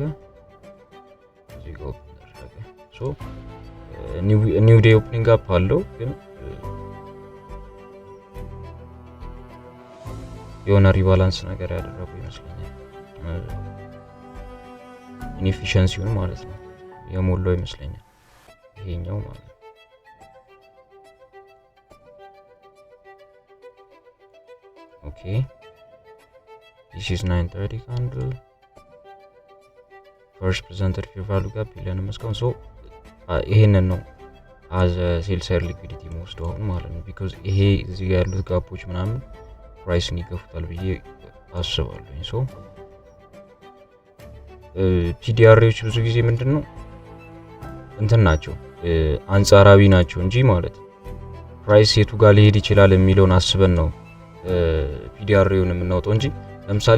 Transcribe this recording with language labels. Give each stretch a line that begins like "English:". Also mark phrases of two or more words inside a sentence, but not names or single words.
Amharic: እዚህ ጋር ኦፕን ተደረገ።
English: so new day opening up
Amharic: አለው ግን የሆነ ሪባላንስ ነገር ያደረጉ ይመስለኛል። ኢንኤፊሺየንሲውን ማለት ነው የሞላው ይመስለኛል ይሄኛው ማለት ነው። ኦኬ
English: this is 930 candle first presented fair value gap
Amharic: የለንም እስካሁን ሶ ይሄንን ነው
English: as a sell side liquidity most
Amharic: አሁን ማለት ነው because ይሄ እዚህ ጋር ያሉት ጋፖች ምናምን ፕራይስን ይገፉታል ብዬ አስባለሁ ሶ ፒዲአርዎች ብዙ ጊዜ ምንድነው እንትን ናቸው አንጻራዊ ናቸው እንጂ ማለት ፕራይስ የቱ ጋር ሊሄድ ይችላል የሚለውን አስበን ነው ፒዲአርውን የምናወጣው እንጂ ለምሳሌ